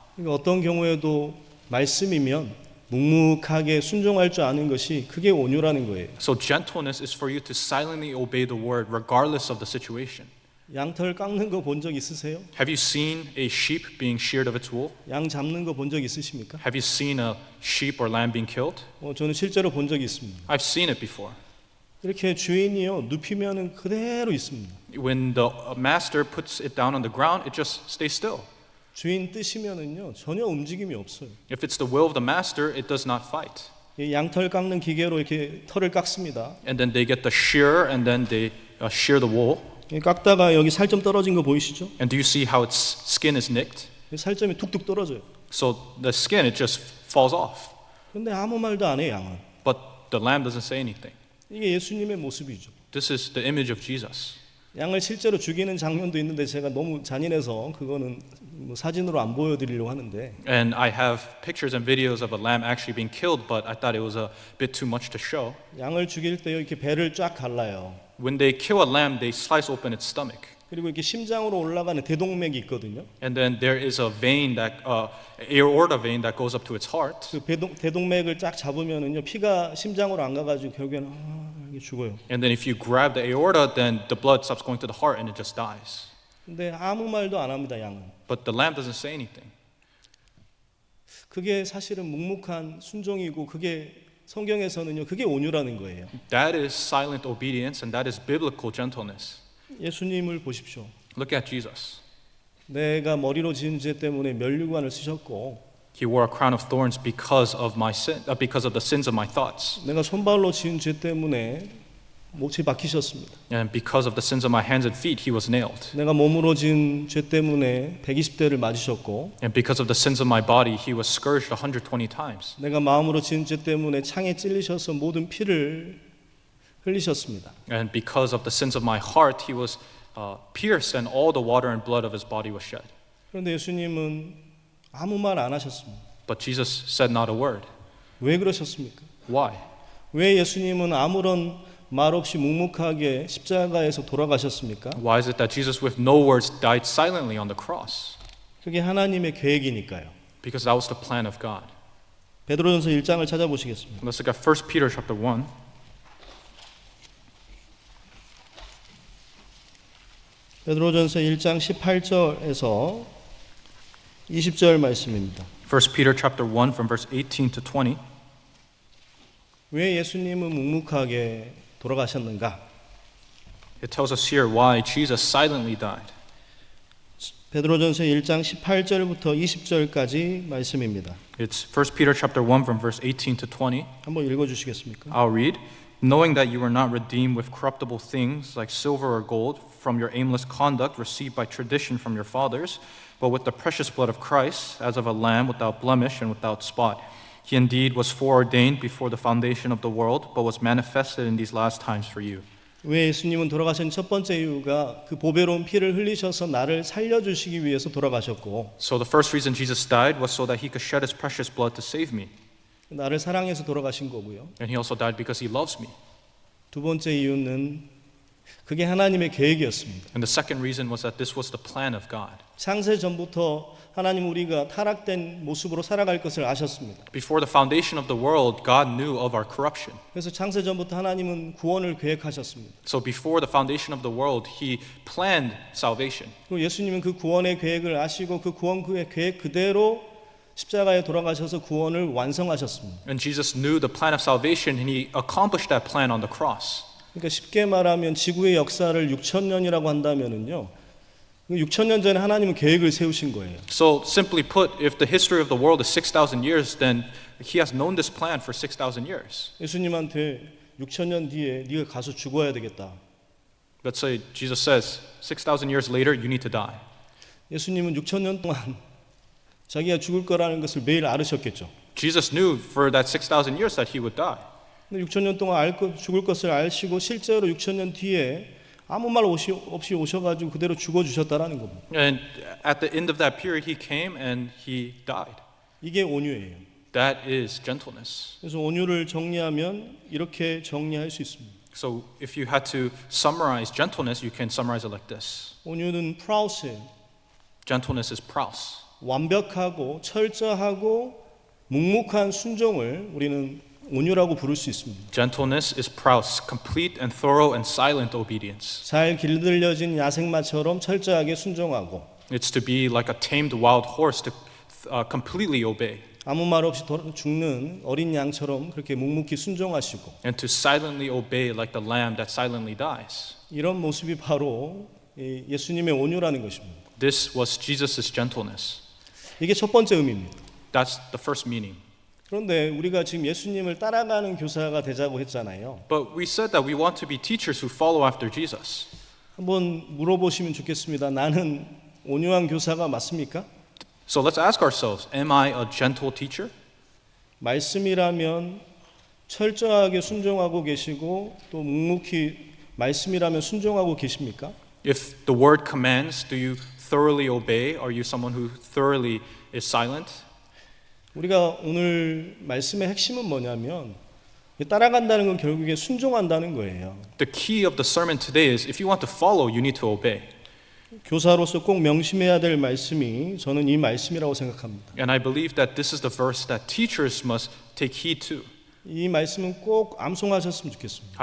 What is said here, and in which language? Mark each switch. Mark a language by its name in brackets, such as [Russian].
[Korean] 그러니까 어떤 경우에도 말씀이면 묵묵하게 순종할 줄 아는 것이 그게 온유라는 거예요. [English] So gentleness is for you to silently obey the word regardless of the situation. [Korean] 양털 깎는 거 본 적 있으세요? [English] Have you seen a sheep being sheared of its wool? [Korean] 양 잡는 거 본 적 있으십니까? [English] Have you seen a sheep or lamb being killed? [Korean] 저는 실제로 본 적이 있습니다. [English] I've seen it before. [Korean] 이렇게 주인이요 눕히면은 그대로 있습니다. [English] When the master puts it down on the ground, it just stays still. [Korean] 주인 뜻이면은요 전혀 움직임이 없어요. [English] If it's the will of the master, it does not fight. [Korean] 이 양털 깎는 기계로 이렇게 털을 깎습니다. [English] And then they get the shearer, and then they shear the wool. [Korean] 깎다가 여기 살점 떨어진 거 보이시죠? [English] And do you see how its skin is nicked? [Korean] 살점이 툭툭 떨어져요. [English] So the skin, it just falls off. [Korean] 근데 아무 말도 안 해요, 양은. [English] But the lamb doesn't say anything. [Korean] 이게 예수님의 모습이죠. [English] This is the image of Jesus. [Korean] 양을 실제로 죽이는 장면도 있는데 제가 너무 잔인해서 그거는 뭐 사진으로 안 보여드리려고 하는데 [English] And I have pictures and videos of a lamb actually being killed, but I thought it was a bit too much to show. [Korean] 양을 죽일 때 이렇게 배를 쫙 갈라요. [English] When they kill a lamb, they slice open its stomach. [Korean] 그리고 이렇게 심장으로 올라가는 대동맥이 있거든요. [English] And then there is a vein that, aorta vein that goes up to its heart. [Korean] 그 대동맥을 쫙 잡으면은요 피가 심장으로 안 가가지고 결국에는 이게 죽어요. [English] And then if you grab the aorta, then the blood stops going to the heart and it just dies. [Korean] 근데 아무 말도 안 합니다, 양은. [English] But the lamb doesn't say anything. [Korean] 그게 사실은 묵묵한 순종이고 그게 성경에서는요 그게 온유라는 거예요. [English] That is silent obedience, and that is biblical gentleness. [Korean] 예수님을 보십시오. [English] Look at Jesus. [Korean] 내가 머리로 지은 죄 때문에 면류관을 쓰셨고 [English] He wore a crown of thorns because of my sin, because of the sins of my thoughts, [Korean] 내가 손발로 지은 죄 때문에 못이 박히셨습니다. [English] and because of the sins of my hands and feet, he was nailed. [Korean] 내가 몸으로 지은 죄 때문에 120대를 맞으셨고 [English] And because of the sins of my body, he was scourged 120 times. [Korean] 내가 마음으로 지은 죄 때문에 창에 찔리셔서 모든 피를 흘리셨습니다. [English] And because of the sins of my heart, he was pierced, and all the water and blood of his body was shed. [Korean] 그런데 예수님은 아무 말 안 하셨습니다. [English] But Jesus said not a word. [Korean] 왜 그러셨습니까? [English] Why? [Korean] 왜 예수님은 아무런 말 없이 묵묵하게 십자가에서 돌아가셨습니까? [English] Why is it that Jesus, with no words, died silently on the cross? [Korean] 그게 하나님의 계획이니까요. [English] Because that was the plan of God. [Korean] 베드로전서 1장을 찾아보시겠습니다. [English] Let's look at 1 Peter chapter 1. [Korean] 베드로전서 1장 18절에서 20절 말씀입니다. [English] 1 Peter chapter 1 from verse 18 to 20. [Korean] 왜 예수님은 묵묵하게 돌아가셨는가? [English] It tells us here why Jesus silently died. [Korean] 베드로전서 1장 18절부터 20절까지 말씀입니다. [English] It's 1 Peter chapter 1 from verse 18 to 20. [Korean] 한번 읽어 주시겠습니까? [English] I'll read. Knowing that you were not redeemed with corruptible things like silver or gold from your aimless conduct received by tradition from your fathers, but with the precious blood of Christ, as of a lamb without blemish and without spot. He indeed was foreordained before the foundation of the world, but was manifested in these last times for you. [Korean] 왜 예수님은 돌아가신 첫 번째 이유가 그 보배로운 피를 흘리셔서 나를 살려주시기 위해서 돌아가셨고 [English] So the first reason Jesus died was so that he could shed his precious blood to save me. [Korean] 나를 사랑해서 돌아가신 거고요. [English] And he also died because he loves me. [Korean] 두 번째 이유는 그게 하나님의 계획이었습니다. [English] And the second reason was that this was the plan of God. [Korean] 창세 전부터 하나님 우리가 타락된 모습으로 살아갈 것을 아셨습니다. [English] Before the foundation of the world, God knew of our corruption. [Korean] 그래서 창세 전부터 하나님은 구원을 계획하셨습니다. [English] So before the foundation of the world, he planned salvation. [Korean] 그리고 예수님은 그 구원의 계획을 아시고 그 구원 계획 그대로 십자가에 돌아가셔서 구원을 완성하셨습니다. [English] And Jesus knew the plan of salvation, and he accomplished that plan on the cross. [Korean] 그러니까 쉽게 말하면 지구의 역사를 6,000년이라고 한다면은요. 6,000년 전에 하나님은 계획을 세우신 거예요. [English] So simply put, if the history of the world is 6,000 years, then he has known this plan for 6,000 years. [Korean] 예수님한테 6,000년 뒤에 네가 가서 죽어야 되겠다. [English] Let's say Jesus says, 6,000 years later, you need to die. [Korean] 예수님은 6,000년 동안 자기가 죽을 거라는 것을 매일 알으셨겠죠. [English] Jesus knew for that 6,000 years that he would die. [Korean] 근데 6,000년 동안 죽을 것을 아시고 실제로 6,000년 뒤에 아무 말 없이 오셔가지고 그대로 죽어주셨다라는 겁니다. [English] And at the end of that period, he came and he died. [Korean] 이게 온유예요. [English] That is gentleness. [Korean] 그래서 온유를 정리하면 이렇게 정리할 수 있습니다. [English] So if you had to summarize gentleness, you can summarize it like this. [Korean] 온유는 프라우스예요. [English] Gentleness is praus. [Korean] 완벽하고 철저하고 묵묵한 순종을 우리는 온유라고 부를 수 있습니다. [English] Gentleness is praus, complete and thorough and silent obedience. [Korean] 잘 길들여진 야생마처럼 철저하게 순종하고 [English] It's to be like a tamed wild horse to completely obey [Korean] 아무 말 없이 죽는 어린 양처럼 그렇게 묵묵히 순종하시고 [English] and to silently obey like the lamb that silently dies. [Korean] 이런 모습이 바로 예수님의 온유라는 것입니다. [English] This was Jesus' gentleness. [Korean] 이게 첫 번째 의미입니다. [English] That's the first meaning. [Korean] 그런데 우리가 지금 예수님을 따라가는 교사가 되자고 했잖아요. [English] But we said that we want to be teachers who follow after Jesus. [Korean] 한번 물어보시면 좋겠습니다. 나는 온유한 교사가 맞습니까? [English] So let's ask ourselves, am I a gentle teacher? [Korean] 말씀이라면 철저하게 순종하고 계시고 또 묵묵히 말씀이라면 순종하고 계십니까? [English] If the word commands, do you thoroughly obey? Are you someone who thoroughly is silent? [Korean] 우리가 오늘 말씀의 핵심은 뭐냐면 따라간다는 건 결국에 순종한다는 거예요. [English] The key of the sermon today is if you want to follow, you need to obey. [Korean] 교사로서 꼭 명심해야 될 말씀이 저는 이 말씀이라고 생각합니다. [English] And I believe that this is the verse that teachers must take heed to. [Korean] 이 말씀은 꼭 암송하셨으면 좋겠습니다.